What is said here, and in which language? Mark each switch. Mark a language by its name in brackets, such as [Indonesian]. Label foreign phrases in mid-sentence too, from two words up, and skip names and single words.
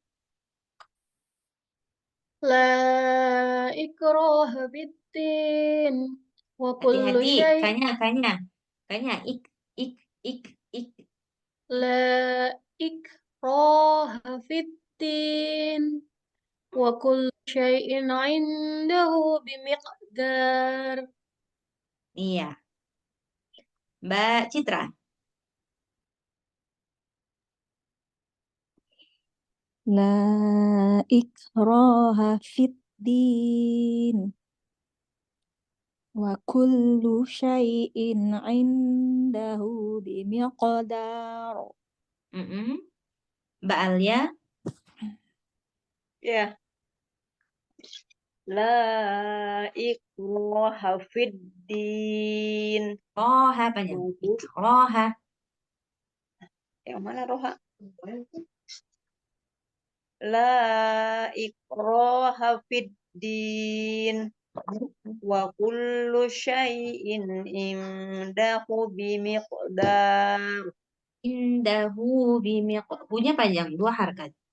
[Arabic] لا إكراه بالدين وكل [Indonesian] Hati-hati. [Arabic] شيء Kanya. Ik. لا إكراه في الدين وكل شيء عنده بمقدار. [Indonesian] Iya. Mbak Citra. [Arabic] لا إكراه في الدين وكل شيء عنده بمقدار. [Indonesian] Mbak Alia. [Arabic] Ya. لا إكراه في الدين. [Indonesian] Roha panjang. Roha. Yang mana roha? [Arabic] لا إكراه في الدين. وكل شيء عنده بمقدار. عنده بمقدار. [Indonesian] Punya panjang 2 harakat.